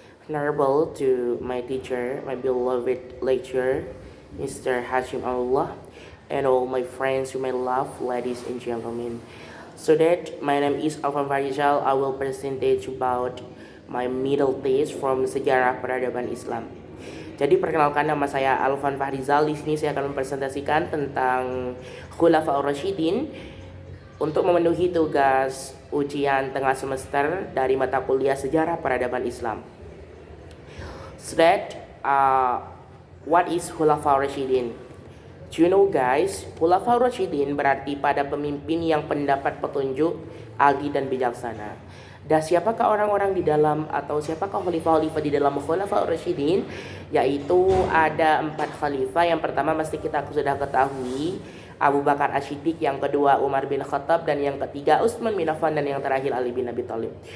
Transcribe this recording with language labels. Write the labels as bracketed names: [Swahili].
[English] Honorable to my teacher, my beloved lecturer, Mr. Hashim Allah, and all my friends whom I love, ladies and gentlemen. So that my name is Alvan Farizal. I will present about my middle thesis from Sejarah Peradaban Islam. [Indonesian] Jadi perkenalkan, nama saya Alvan Fahrizal. Di sini saya akan mempresentasikan tentang Khulafaur Rasyidin untuk memenuhi tugas ujian tengah semester dari mata kuliah Sejarah Peradaban Islam. [English] So that what is Khulafaur Rasyidin? Do you know guys, [Indonesian] Khulafaur Rasyidin berarti pada pemimpin yang pendapat petunjuk, adil dan bijaksana. Dan siapakah orang-orang di dalam atau siapakah khalifah-khalifah di dalam Khulafaur Rasyidin? Yaitu ada 4 khalifah. Yang pertama mesti kita sudah ketahui, Abu Bakar As-Siddiq, yang kedua Umar bin Khattab, dan yang ketiga Utsman bin Affan, dan yang terakhir Ali bin Abi Thalib.